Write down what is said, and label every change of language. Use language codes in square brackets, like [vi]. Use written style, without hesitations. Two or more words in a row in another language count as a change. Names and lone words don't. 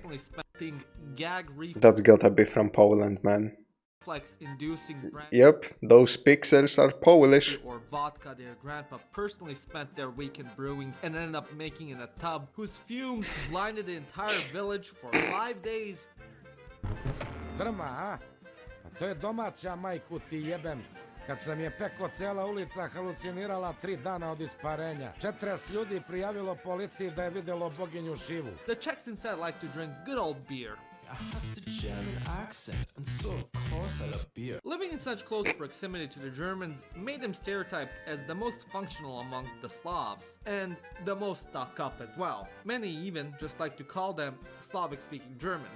[en] Personally spending gag reflex. That's gotta be from Poland, man. reflex-inducing brand Yep, those pixels are Polish. or vodka their grandpa personally spent their weekend brewing and ended up making in a tub whose fumes blinded the entire village for 5 days. [sr] Drma, a? Pa to je domaća, majku ti jebem. Kad sam je peko, cela ulica halucinirala 3 dana od isparenja. 40 ljudi prijavilo policiji da je videlo boginju Šivu. [en] The Czechs instead like to drink good old beer. I have a German accent, and so of course I love beer. Living in such close proximity to the Germans made them stereotyped as the most functional among the Slavs, and the most stuck up as well. Many even just like to call them Slavic-speaking Germans.